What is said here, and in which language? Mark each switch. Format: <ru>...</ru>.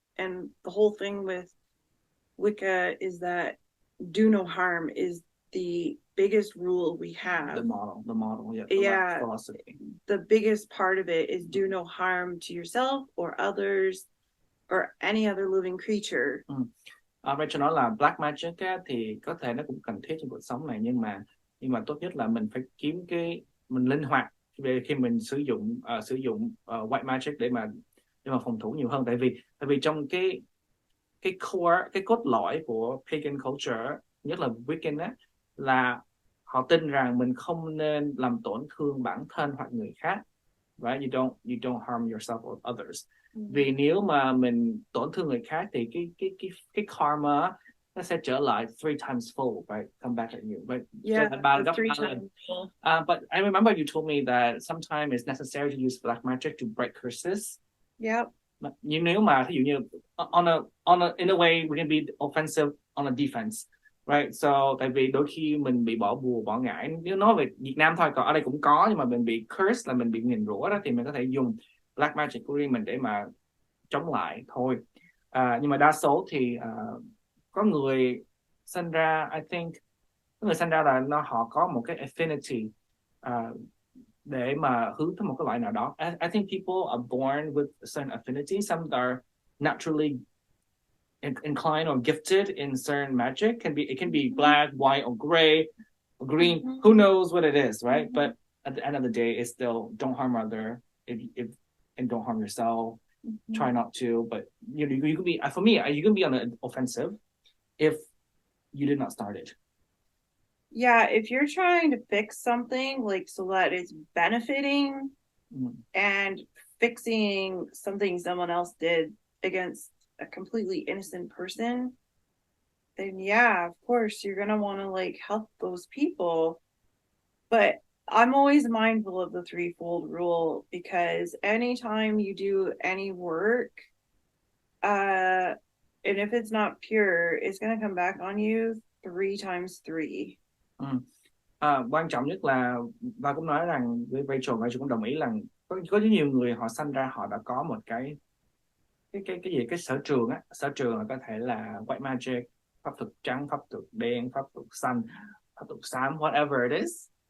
<en>And the whole thing with Wicca is that do no harm is the biggest rule we have. The model, yeah. Philosophy. The biggest part of it is do no harm to yourself or others or any other living creature.</en> <vi>Rachel nói là black magic á, thì có thể nó cũng cần thiết trong cuộc sống này, nhưng mà tốt nhất là mình phải kiếm mình linh hoạt về khi mình sử dụng white magic để mà phòng thủ nhiều hơn, tại vì trong cái core, cái cốt lõi của pagan culture, nhất là Wiccan á, là họ tin rằng mình không nên làm tổn thương bản thân hoặc người khác, right?</vi> <en>You don't harm yourself or others.</en> <vi>Vì nếu mà mình tổn thương người khác thì cái karma nó sẽ trở lại</vi> <en>3 times full,</en> <vi>right?</vi> <en>Come back at you, right? Yeah, so about 3 times full. But I remember you told me that sometimes it's necessary to use black magic to break curses. Yep.</en> <vi>Nhưng nếu mà ví dụ như</vi> <en>in a way we can be offensive on a defense, right?</en> <vi>So tại vì đôi khi mình bị bỏ bùa bỏ ngải, nếu nói về Việt Nam thôi, còn ở đây cũng có, nhưng mà mình bị curse là mình bị nguyền rủa đó, thì mình có thể dùng black magic của riêng mình để mà chống lại thôi. Nhưng mà đa số thì có người sinh ra,</vi> <en>I think</en> <vi>có người sinh ra là họ có một cái affinity để mà hướng tới một cái loại nào đó.</vi> <en>I think people are born with a certain affinity. Some are naturally inclined or gifted in certain magic. It can be black, white, or gray, or green. Who knows what it is, right? But at the end of the day, it's still don't harm other, if and don't harm yourself. Try not to, but you can be, for me, you can be on an offensive if you did not start it. Yeah, if you're trying to fix something like so that it's benefiting and fixing something someone else did against a completely innocent person, then yeah, of course you're gonna want to like help those people. But I'm always mindful of the threefold rule, because anytime you do any work, and if it's not pure, it's gonna come back on you 3 times 3.</en> <vi>Quan trọng nhất là, và cũng nói rằng với Rachel cũng đồng ý là có nhiều người họ sinh ra họ đã có một cái gì, cái sở trường á. Sở trường là có thể là white magic, pháp thuật trắng, pháp thuật đen, pháp thuật xanh, pháp thuật xám,</vi> <en>whatever it is.</en>